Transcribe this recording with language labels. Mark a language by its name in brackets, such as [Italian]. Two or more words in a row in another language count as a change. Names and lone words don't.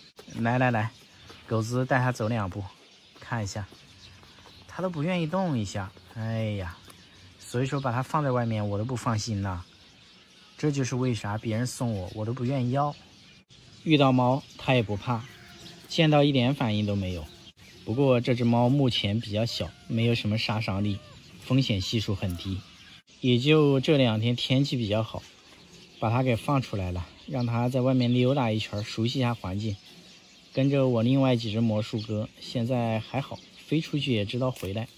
[Chinese] 來來來，狗子帶它走2步，看一下，它都不願意動一下。哎呀，所以說把它放在外面我都不放心吶。這就是為啥別人送我都不願意要。遇到貓它也不怕，見到一點反應都沒有。不過這只貓目前比較小，沒有什麼殺傷力，風險係數很低。也就這2天天氣比較好，把它給放出來了，讓它在外面溜達一圈，熟悉一下環境。跟着我另外幾隻魔術鴿，現在還好，飛出去也知道回來。